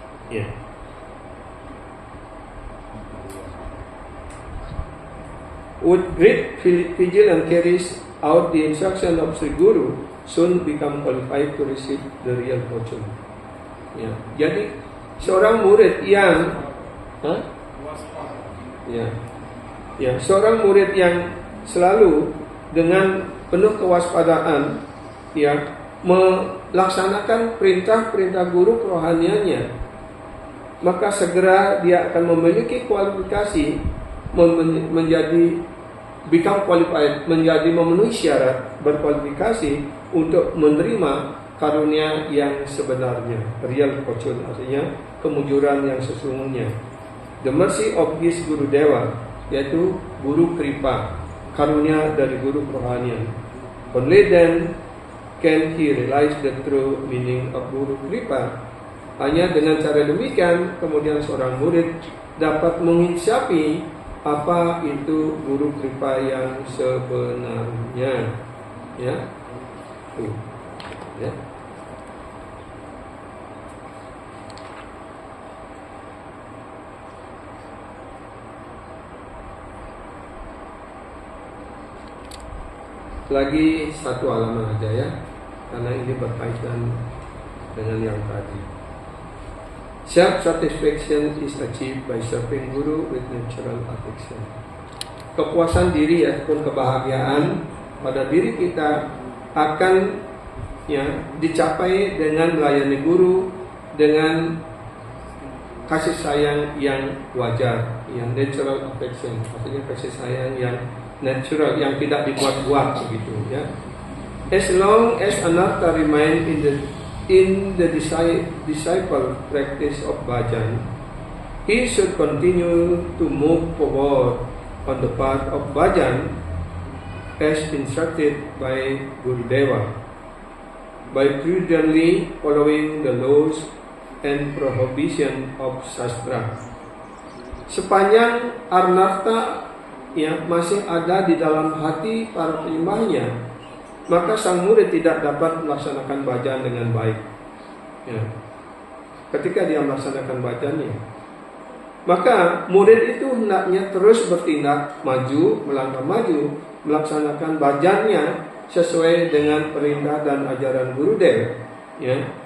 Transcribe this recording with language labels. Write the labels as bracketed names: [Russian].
[English] Yeah. With great vigilance carries out the instruction of Sri Guru, soon become qualified to receive the real fortune. [Indonesian] Ya, jadi seorang murid yang, seorang murid yang selalu dengan penuh kewaspadaan, ya, melaksanakan perintah-perintah guru kerohaniannya, maka segera dia akan memiliki kualifikasi menjadi [English] become qualified, [Indonesian] menjadi memenuhi syarat, berkualifikasi untuk menerima karunia yang sebenarnya, [English] real fortune, [Indonesian] artinya kemujuran yang sesungguhnya. [English] The mercy of his Guru Dewa, [Indonesian] yaitu guru kripa, karunia dari guru kerohanian. [English] Only then can he realize the true meaning of Guru Kripa. [Indonesian] Hanya dengan cara demikian, kemudian seorang murid dapat menginsyafi apa itu Guru Kripa yang sebenarnya. Ya, tuh, ya. Lagi satu halaman aja ya, karena ini berkaitan dengan yang tadi. [English] Self-satisfaction is achieved by serving Guru with natural affection. [Indonesian] Kepuasan diri ataupun kebahagiaan pada diri kita akan dicapai dengan melayani Guru dengan kasih sayang yang wajar, yang [English] natural affection, [Indonesian] artinya kasih sayang yang natural, yang tidak dibuat-buat begitu ya. [English] As long as Anartha remain in the disciple practice of bhajan, he should continue to move forward on the path of bhajan as instructed by Gurudeva, by prudently following the laws and prohibition of Shastra. [Indonesian] Sepanjang Anartha masih ada di dalam hati para penyembahnya, maka sang murid tidak dapat melaksanakan bhajan dengan baik. Ya. Ketika dia melaksanakan bhajannya, maka murid itu hendaknya terus bertindak maju, melangkah maju, melaksanakan bhajannya sesuai dengan perintah dan ajaran Gurudev, ya.